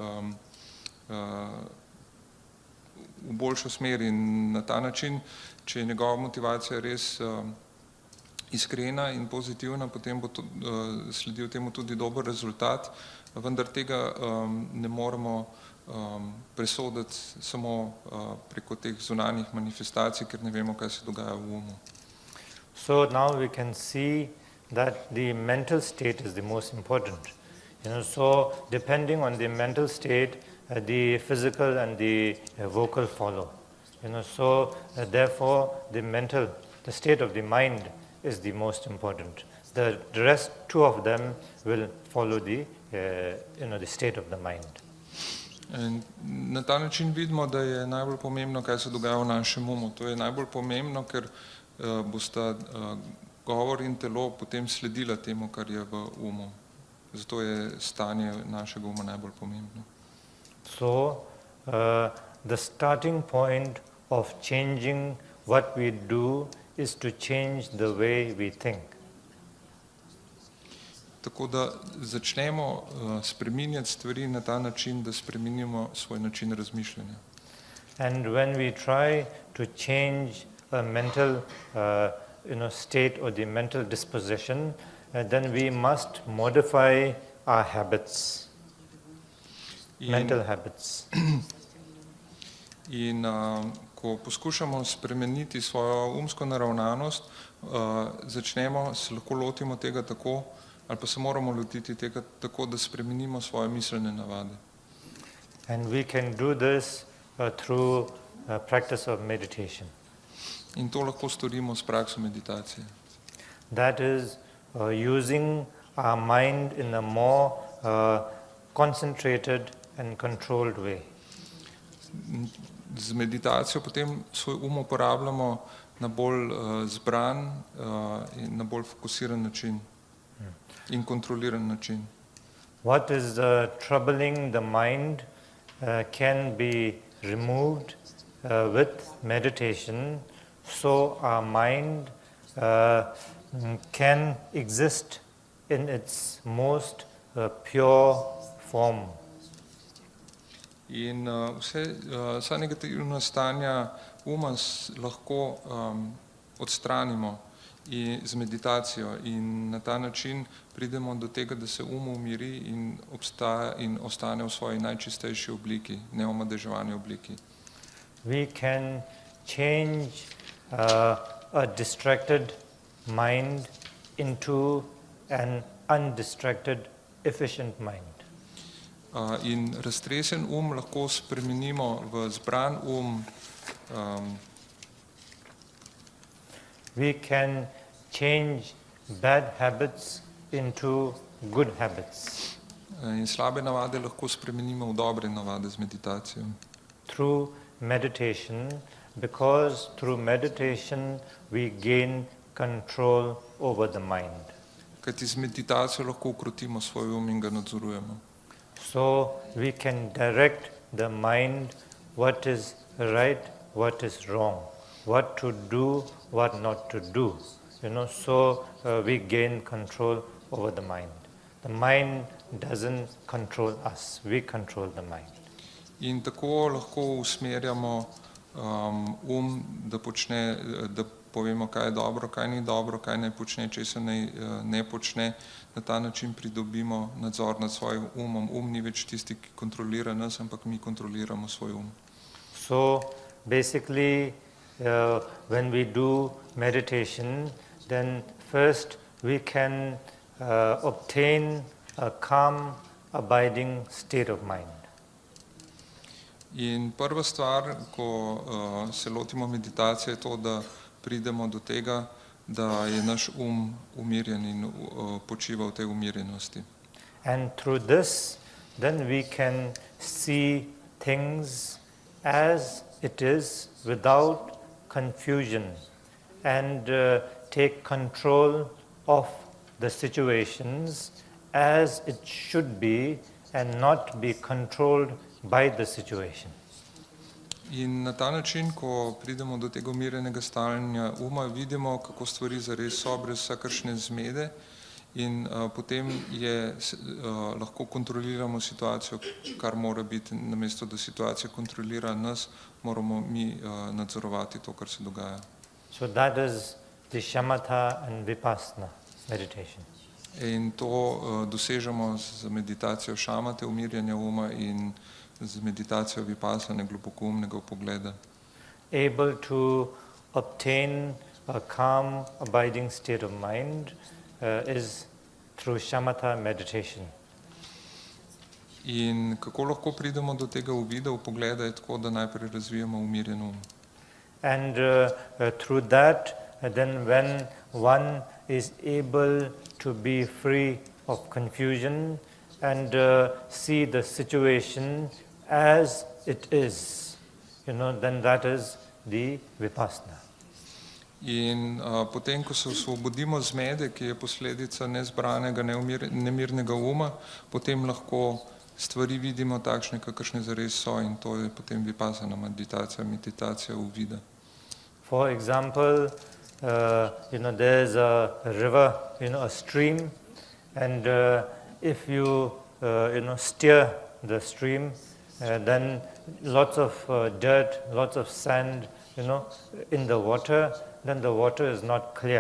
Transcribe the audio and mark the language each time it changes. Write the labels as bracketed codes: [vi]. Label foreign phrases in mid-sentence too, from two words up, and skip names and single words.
[sl] v boljšo smer in na ta način, če je njegova motivacija res iskrena in pozitivna, potem bo sledil temu tudi dober rezultat, vendar tega ne moremo presoditi samo preko teh zunanjih manifestacij, ker ne vemo, kaj se dogaja v umu. [en] So now we can see that the mental state is the most important. So depending on the mental state, the physical and the vocal follow. So therefore the state of the mind is the most important. The rest two of them will follow the state of the mind. [sl] In na ta način vidimo, da je najbolj pomembno, kaj se dogaja v našem umu. To je najbolj pomembno, ker bosta govor in telo potem sledila temu, kar je v umu. Zato je stanje našega uma najbolj pomembno. [en] So the starting point of changing what we do is to change the way we think. [sl] Tako da začnemo spreminjati stvari na ta način, da spreminjamo svoj način razmišljanja. [en] And when we try to change a mental state or the mental disposition, then we must modify our habits, mental habits. [sl] In ko poskušamo spremeniti svojo umsko naravnanost, se lahko lotimo tega tako, ali pa se moramo lotiti tega tako, da spremenimo svoje miselne navade. [en] And we can do this through practice of meditation. [sl] In to lahko storimo s prakso meditacije. [en] That is using our mind in a more concentrated and controlled way. [sl] Z meditacijo potem svoj uporabljamo na bolj zbran in na bolj fokusiran način in kontroliran način. [en] What is troubling the mind can be removed with meditation, so our mind can exist in its most pure form. [sl] In vsa negativna stanja uma lahko odstranimo z meditacijo in na ta način pridemo do tega, da se umiri in obstaja in ostane v svoji najčistejši obliki, neomadeževani obliki. [en] We can change a distracted mind into an undistracted, efficient mind. [sl] In raztresen lahko spremenimo v zbran [en] We can change bad habits into good habits. [sl] In slabe navade lahko spremenimo v dobre navade z meditacijo. [en] Through meditation, because through meditation we gain control over the mind. [sl] Kajti z meditacijo lahko ukrotimo svoj in ga nadzorujemo. [en] So we can direct the mind what is right, what is wrong, what to do, what not to do. So we gain control over the mind. The mind doesn't control us, we control the mind. [sl] In tako lahko usmerjamo da povemo, kaj je dobro, kaj ni dobro, kaj naj počne, česa ne počne. Na ta način pridobimo nadzor nad svojim umom. Ni več tisti, ki kontrolira nas, ampak mi kontroliramo svoj [en] So basically, when we do meditation, then first we can obtain a calm, abiding state of mind. [sl] In prva stvar, ko se lotimo meditacije, je to, da pridemo do tega, da je naš umirjen in počiva v tej umirjenosti. [en] And through this, then we can see things as it is without confusion and take control of the situations as it should be and not be controlled by the situation. [sl] In na ta način, ko pridemo do tega umirjenega stanja vidimo, kako stvari zares so brez vsakršne zmede in potem lahko kontroliramo situacijo, kar mora biti, namesto da situacija kontrolira nas, moramo mi nadzorovati to, kar se dogaja. [en] So that is the shamatha and vipassana meditation. [sl] In to dosežemo z meditacijo šamate, umirjanja uma, in z meditacijo vipassane, globokoumnega pogleda. [en] Able to obtain a calm, abiding state of mind is through shamatha meditation. [sl] In kako lahko pridemo do tega uvida, vpogleda je tako, da najprej razvijamo umirjen um. [en] And through that, then when one is able to be free of confusion and see the situation as it is, then that is the vipassana. [sl] In potem, ko se osvobodimo zmede, ki je posledica nezbranega, nemirnega uma, potem lahko stvari vidimo takšne, kakršne zares so, in to je potem vipassana meditacija uvida. [en] For example, there's a river, a stream, and if you, steer the stream, then lots of dirt, lots of sand, in the water, then the water is not clear.